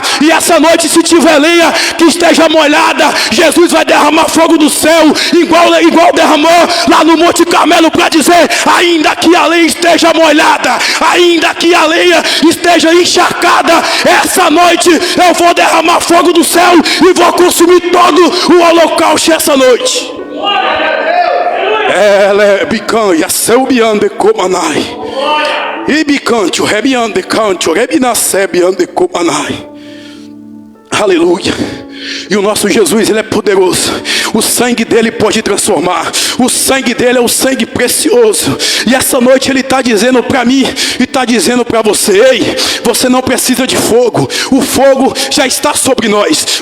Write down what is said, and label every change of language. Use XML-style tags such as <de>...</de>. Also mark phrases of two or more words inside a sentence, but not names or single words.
<pt>E essa noite, se tiver lenha que esteja molhada, Jesus vai derramar fogo do céu, igual derramou lá no Monte Carmelo, para dizer: ainda que a lenha esteja molhada, ainda que a lenha esteja encharcada, essa noite eu vou derramar fogo do céu e vou consumir todo o holocausto essa noite. Ela é bicanha, seu biande comanai. E bicante, o rebiande cante, o rebinacebe ande comanai. Aleluia. E o nosso Jesus, ele é poderoso. O sangue dele pode transformar. O sangue dele é o sangue precioso. E essa noite ele está dizendo para mim e está dizendo para você: ei, você não precisa de fogo. O fogo já está sobre nós.</pt>